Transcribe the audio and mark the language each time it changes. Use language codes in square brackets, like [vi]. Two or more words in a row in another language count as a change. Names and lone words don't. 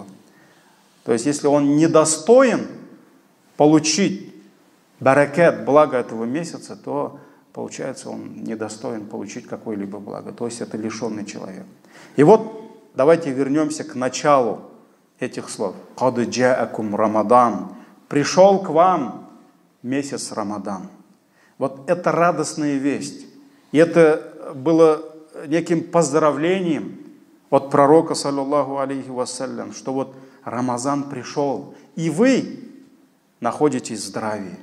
[ru] То есть, если он недостоин получить баракат, благо этого месяца, то, получается, он недостоин получить какое-либо благо. То есть, это лишенный человек. И вот, давайте вернемся к началу этих слов. [ar] «قد جاءكم رمضان». [ru] Пришел к вам месяц Рамадан. Вот это радостная весть. И это было неким поздравлением от пророка, [ar] صلى الله عليه وسلم, [ru] что вот Рамазан пришел, и вы находитесь в здравии.